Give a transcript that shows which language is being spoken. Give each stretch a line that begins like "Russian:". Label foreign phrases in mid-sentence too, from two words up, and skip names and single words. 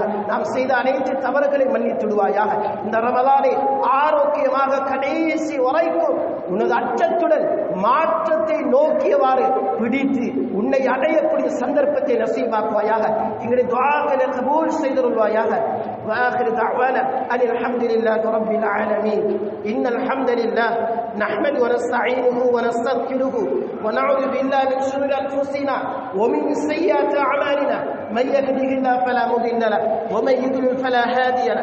Tamil: நாம் செய்த அனைத்து தவறுகளை மன்னித்துடுவாயாக. இந்த ரமலானை ஆரோக்கியமாக கடைசி வரைக்கும் உனது அச்சத்துடன் மாற்றத்தை நோக்கியவாறு பிடித்து உன்னை அடையக்கூடிய சந்தர்ப்பத்தை நசீபாக்குவாயாக. எங்களுடைய துஆக்களை கபூல் செய்தருள்வாயாக.
Arabic: وآخر دعوانا أن الحمد لله رب العالمين. إن الحمد لله نحمد ونستعينه ونستغفره ونعوذ بالله من شرور أنفسنا ومن سيئات أعمالنا. من يهده الله فلا مضل له ومن يضلل فلا هادي له.